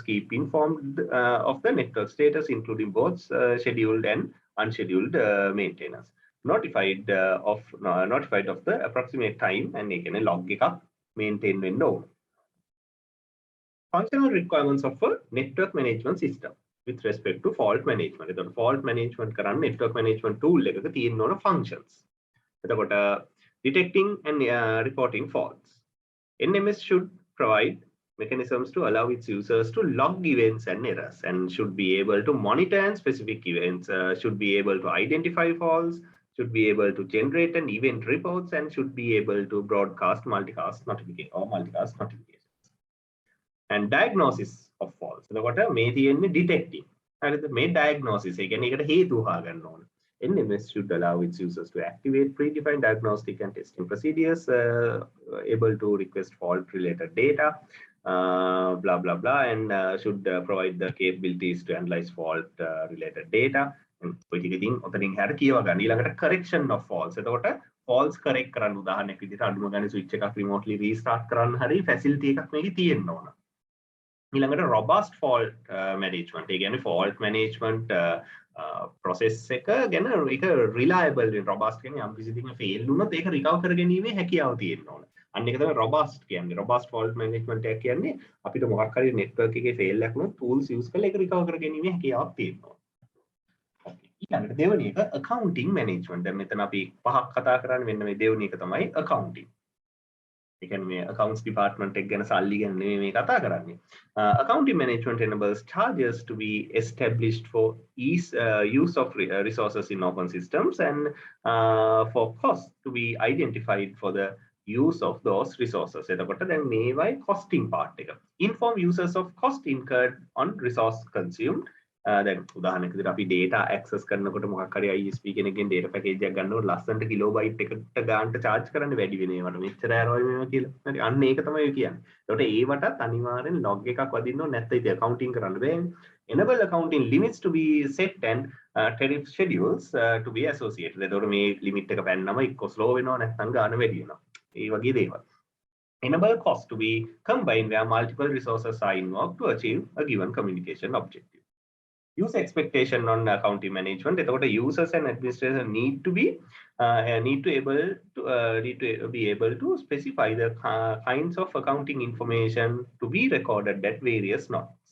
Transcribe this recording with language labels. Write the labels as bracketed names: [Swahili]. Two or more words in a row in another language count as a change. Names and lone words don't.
[English] Keep informed of the network status, including both scheduled and unscheduled maintenance. Notified of the approximate time and a log maintain window. Functional requirements of a network management system with respect to fault management. The fault management කරන්න network management tool [Sinhala] එකක තියෙන්න ඕන [English] functions. එතකොට detecting and reporting faults. NMS should provide mechanisms to allow its users to log events and errors and should be able to monitor and specific events, should be able to identify faults, should be able to generate an event reports, and should be able to broadcast multicast notifications. And diagnosis of faults. [Sinhala] එතකොට මේ තියෙන්නේ detecting. හරිද? මේ diagnosis ඒ කියන්නේ ඒකට හේතු හොයාගන්න ඕන. [English] NMS should allow its users to activate predefined diagnostic and testing procedures, able to request fault-related data, blah, blah, blah, and should provide the capabilities to analyze fault-related data. [Sinhala] ඔය ටික ඉතින් ඔතනින් හැර කියව ගන්න. ඊළඟට [English] correction of faults. [Sinhala] එතකොට [English] faults correct [Sinhala] කරන්න උදාහරණයක් විදිහට අඩුම ගානේ switch එකක් [English] remotely restart [Sinhala] කරන්න හරි facility එකක් මේකේ තියෙන්න ඕන. [English] ඊළඟට robust fault management. [Sinhala] ඒ කියන්නේ [English] fault management process [Sinhala] එක ගැන ඒක [English] reliable robust [Sinhala] කියන්නේ යම් කිසි දෙයක fail වුණොත් ඒක recover කරගැනීමේ හැකියාව තියෙන්න ඕන. අන්න ඒක තමයි robust කියන්නේ. [English] robust fault management [Sinhala] එක කියන්නේ අපිට මොකක් හරි network එකේ fail එකක් වුණොත් [English] tools use [Sinhala] කරලා ඒක recover කරගැනීමේ හැකියාවක් තියෙන්න ඕන. ඊළඟට දෙවෙනි එක [English] accounting management. [Sinhala] දැන් මෙතන අපි පහක් කතා කරන්නේ මෙන්න මේ දෙවෙනි එක තමයි accounting. ඒ කියන්නේ මේ [English] accounts department [Sinhala] එක ගැන සල්ලි ගැන නෙමෙයි මේ කතා කරන්නේ. [English] Accounting management enables charges to be established for use of resources in open systems and for costs to be identified for the use of those resources. [Sinhala] එතකොට දැන් මේවයි [English] costing part [Sinhala] එක. [English] Inform users of cost incurred on resource consumed. [Sinhala] දැන් උදාහරණයක් විදිහට අපි [English] data access [Sinhala] කරනකොට මොකක් හරි ISP කෙනෙක්ගෙන් [English] data package [Sinhala] එකක් ගන්නකොට ලස්සනට kilobyte එකට ගානට charge කරන්න වැඩි වෙන ඒවට මෙච්චර ආරෝයි මේවා කියලා. හරි අන්න ඒක තමයි කියන්නේ. ඒකට ඒවටත් අනිවාර්යෙන් log එකක් වදින්න ඕනේ නැත්නම් ඉතින් accounting කරන්න බෑනේ. [English] Enable accounting limits to be set and tariff schedules to be associated. [Sinhala] ඒතකොට මේ limit එක පැන්නම එක්ක slow වෙනවා නැත්නම් ගාන වැඩි වෙනවා. ඒ වගේ දේවල්. [English] Enable cost to be combined where multiple resources are involved to achieve a given communication objective. Use expectation on accounting management. එතකොට users and administrators need to be able to specify the kinds of accounting information to be recorded at various nodes.